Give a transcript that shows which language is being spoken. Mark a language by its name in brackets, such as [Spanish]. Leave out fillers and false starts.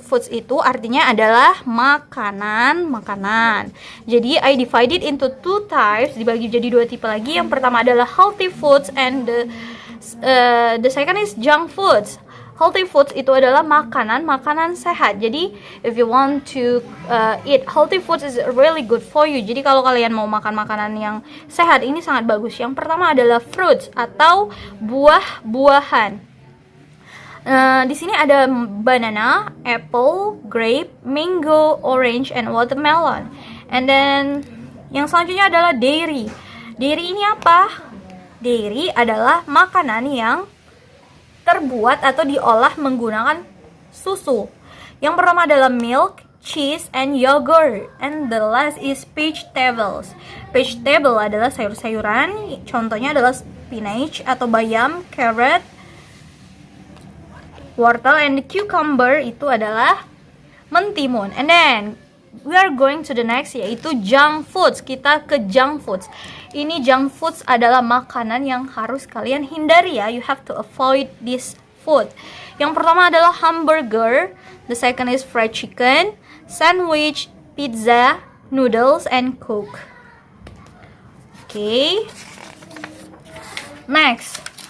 [Indonesian] Foods itu artinya adalah makanan. Jadi, [English] I divided into 2 types, [Indonesian] dibagi jadi 2 tipe lagi. Yang pertama adalah [English] healthy foods and the second is junk foods. [Indonesian] Healthy foods itu adalah makanan sehat. Jadi, [English] if you want to eat healthy foods is really good for you. [Indonesian] Jadi, kalau kalian mau makan makanan yang sehat, ini sangat bagus. Yang pertama adalah fruits atau buah-buahan. Di sini ada [English] banana, apple, grape, mango, orange, and watermelon. And then [Indonesian] yang selanjutnya adalah dairy. Dairy ini apa? Dairy adalah makanan yang terbuat atau diolah menggunakan susu. Yang pertama adalah milk, cheese, and yogurt. [English] And the last is vegetables. [Indonesian] Vegetable adalah sayur-sayuran. Contohnya adalah spinach atau bayam, carrot, wortel, and the cucumber itu adalah mentimun. [English] And then we are going to the next, [Indonesian] yaitu [English] junk foods. [Indonesian] Kita ke junk foods. Ini junk foods adalah makanan yang harus kalian hindari ya. [English] You have to avoid this food. [Indonesian] Yang pertama adalah [English] hamburger, the second is fried chicken, sandwich, pizza, noodles, and coke. Okay. Next.